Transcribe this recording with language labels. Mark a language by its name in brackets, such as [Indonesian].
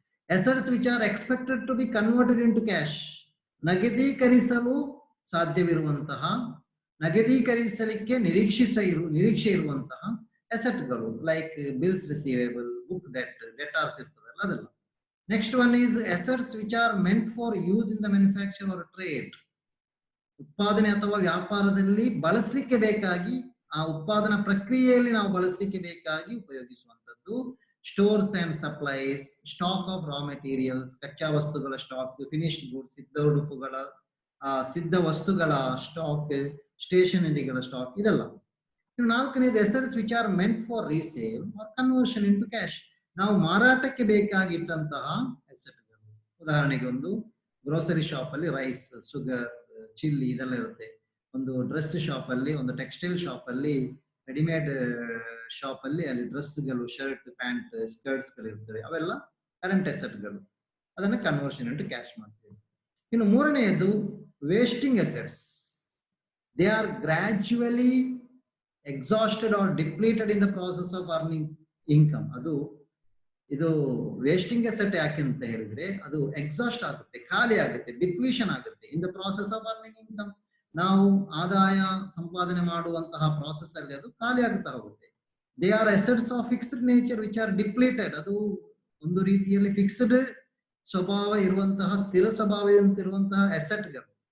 [English] Assets which are expected to be converted into cash. [Kannada] ನಗದೀಕರಿಸಲು ಸಾಧ್ಯವಿರುವಂತಹ, ನಗದೀಕರಿಸಲಿಕ್ಕೆ ನಿರೀಕ್ಷೆ ಇರುವಂತಹ ಅಸೆಟ್ಗಳು like bills receivable, book debt, ಡೆಟಾರ್ಸ್ ಇರ್ತದಲ್ಲ ಅದೆಲ್ಲ. [English] Next one is assets which are meant for use in the manufacture or trade. [Kannada] ಉತ್ಪಾದನೆ ಅಥವಾ ವ್ಯಾಪಾರದಲ್ಲಿ ಬಳಸಲಿಕ್ಕೆ ಬೇಕಾಗಿ, ಆ ಉತ್ಪಾದನಾ ಪ್ರಕ್ರಿಯೆಯಲ್ಲಿ ನಾವು ಬಳಸಲಿಕ್ಕೆ ಬೇಕಾಗಿ ಉಪಯೋಗಿಸುವಂತದ್ದು. Stores and supplies, stock of raw materials, ಕಚ್ಚಾ ವಸ್ತುಗಳ ಸ್ಟಾಕ್, ಫಿನಿಶ್ಡ್ ಗುಡ್ಸ್, ಸಿದ್ಧ ಉಡುಪುಗಳ, ಸಿದ್ಧ ವಸ್ತುಗಳ ಸ್ಟಾಕ್, ಸ್ಟೇಷನರಿಗಳ ಸ್ಟಾಕ್, ಇದೆಲ್ಲ. ನಾಲ್ಕನೇದು [English] Assets which are meant for resale or conversion into cash. [Kannada] ನಾವು ಮಾರಾಟಕ್ಕೆ ಬೇಕಾಗಿಟ್ಟಂತಹ ಅಸೆಟ್ಗಳು. ಉದಾಹರಣೆಗೆ ಒಂದು ಗ್ರೋಸರಿ ಶಾಪ್ ಅಲ್ಲಿ ರೈಸ್, ಶುಗರ್, ಚಿಲ್ಲಿ ಇದೆಲ್ಲ ಇರುತ್ತೆ. ಒಂದು ಡ್ರೆಸ್ ಶಾಪ್ ಅಲ್ಲಿ, ಒಂದು ಟೆಕ್ಸ್ಟೈಲ್ ಶಾಪ್ ಅಲ್ಲಿ, ರೆಡಿಮೇಡ್ ಶಾಪ್ ಅಲ್ಲಿ ಅಲ್ಲಿ ಡ್ರೆಸ್ಗಳು, ಶರ್ಟ್, ಪ್ಯಾಂಟ್, ಸ್ಕರ್ಟ್ಸ್ ಗಳು ಇರ್ತವೆ. ಅವೆಲ್ಲ ಕರೆಂಟ್ ಅಸೆಟ್ಗಳು. ಅದನ್ನ [English] conversion into cash [Kannada] ಮಾಡ್ತೀವಿ. ಇನ್ನು ಮೂರನೆಯದು wasting assets. [English] They are gradually exhausted or depleted in the process of earning income. [Kannada] ಇದು ವೇಸ್ಟಿಂಗ್ ಅಸೆಟ್ ಯಾಕೆ ಅಂತ ಹೇಳಿದ್ರೆ ಅದು ಎಕ್ಸಾಸ್ಟ್ ಆಗುತ್ತೆ, ಖಾಲಿ ಆಗುತ್ತೆ, ಡಿಪ್ಲೀಷನ್ ಆಗುತ್ತೆ [English] In the process of earning income. [Kannada] ನಾವು ಆದಾಯ ಸಂಪಾದನೆ ಮಾಡುವಂತಹ ಪ್ರಾಸೆಸ್ ಅಲ್ಲಿ ಅದು ಖಾಲಿ ಆಗುತ್ತಾ ಹೋಗುತ್ತೆ. [English] They are assets of fixed nature which are depleted. [Kannada] ಅದು ಒಂದು ರೀತಿಯಲ್ಲಿ ಫಿಕ್ಸ್ಡ್ ಸ್ವಭಾವ ಇರುವಂತಹ, ಸ್ಥಿರ ಸ್ವಭಾವದಂತಿರುವಂತಹ ಅಸೆಟ್ಗಳು.